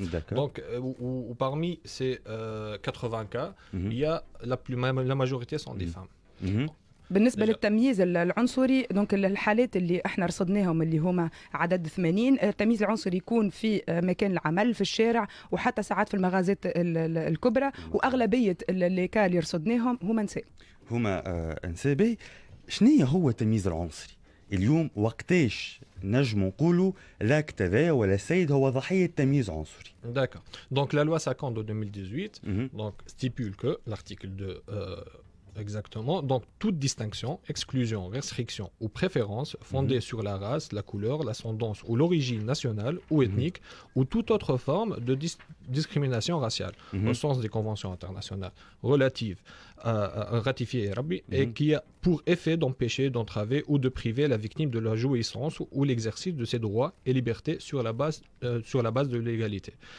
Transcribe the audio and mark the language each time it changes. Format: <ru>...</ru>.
<fr>Donc où parmi ces 80 cas, il y a la majorité sont des femmes.</fr> <ar>بالنسبه للتمييز العنصري دونك الحالات اللي احنا رصدناهم اللي هما عدد 80. التمييز العنصري يكون في مكان العمل، في الشارع، وحتى ساعات في المغازات الكبرى، واغلبيه اللي كان اللي رصدناهم هما نساء. نساء. شنو هو التمييز العنصري اليوم؟ وقتاش نجم نقولوا لا كذا ولا سيد هو ضحيه تمييز عنصري؟</ar> <fr>D'accord. Donc la loi 50 de 2018 donc stipule que l'article 2 exactement. Donc, toute distinction, exclusion, restriction ou préférence fondée sur la race, la couleur, l'ascendance ou l'origine nationale ou ethnique ou toute autre forme de discrimination raciale au sens des conventions internationales relatives ratifiées et qui a pour effet d'empêcher, d'entraver ou de priver la victime de la jouissance ou l'exercice de ses droits et libertés sur la base de l'égalité.</fr>